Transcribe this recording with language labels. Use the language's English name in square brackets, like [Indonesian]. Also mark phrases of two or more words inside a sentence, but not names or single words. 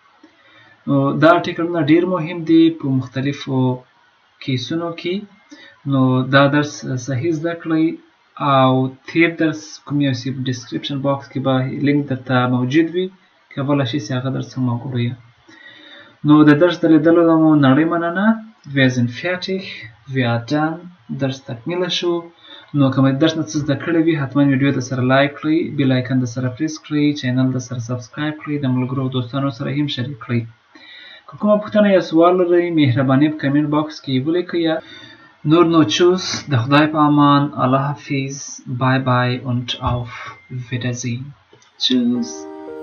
[Pashto] نو دا ارټیکلونه ډیر مهم دي په مختلفو کیسونو کې. نو دا درس صحیح زده کړئ، او تیر درس کوم یو چې په [English] description box [Pashto] کې به لینک درته موجود وي، کولای شئ چې هغه درس هم وګورئ. نو د درس د لیدلو مو نړۍ مننه. [German] Wir sind fertig. Wir dann [Pashto] درس تکمیل شو. نو که مې درس نه څه زده کړی وي، حتما ویډیو د سره لایک کړئ، [English] bell icon [Pashto] د سره پریس کړئ، چینل د سره سبسکرایب کړئ، د ملګرو او دوستانو سره هم شریک کړئ. که کومه پوښتنه یا سوال لرئ، مهرباني په [English] comment box [Pashto] کې ولیکئ، یا نور نو tschüss, د خدای په امان, الله حافظ, [German] bye bye und auf Wiedersehen. Tschüss.